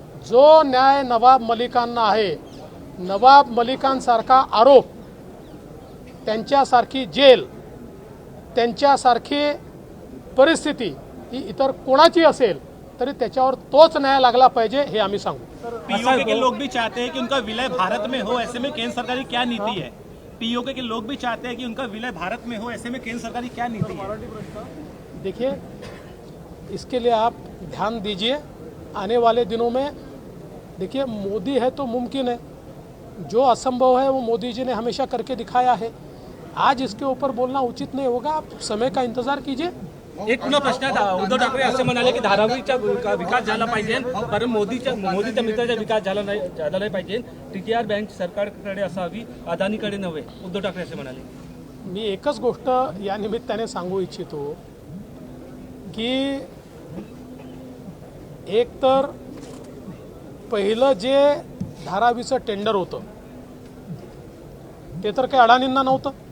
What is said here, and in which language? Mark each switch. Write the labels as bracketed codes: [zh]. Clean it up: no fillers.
[mr] जो न्याय नवाब मलिकांना आहे, नवाब मलिकांसारखा आरोप, त्यांच्यासारखी जेल, त्यांच्यासारखी परिस्थिती ही इतर कोणाची असेल तरी त्याच्यावर तोच न्याय लागला पाहिजे हे आम्ही सांगू. [hi] पीओके के लोग भी चाहते हैं कि उनका विलय भारत में हो, ऐसे में केंद्र सरकार की क्या नीति है? पीओके के लोग भी चाहते हैं कि उनका विलय भारत में हो, ऐसे में केंद्र सरकार की क्या नीति है? देखिए, इसके लिए आप ध्यान दीजिए. आने वाले दिनों में देखिए, मोदी है तो मुमकिन है, जो असंभव है वो मोदी जी ने हमेशा करके दिखाया है. आज इसके ऊपर बोलना उचित नहीं होगा. आप समय का इंतजार कीजिए. [mr] एक पुन्हा प्रश्न आहे. उद्धव ठाकरे असे म्हणाले की धारावीचा विकास झाला पाहिजे, कारण मोदीच्या मित्राचा विकास झाला नाही पाहिजे. TTR बँक सरकारकडे असावी, अदानीकडे नव्हे, उद्धव ठाकरे असे म्हणाले. मी एकच गोष्ट या निमित्ताने सांगू इच्छितो की एक तर पहिलं जे धारावीचं टेंडर होतं ते तर काही अडाणींना नव्हतं.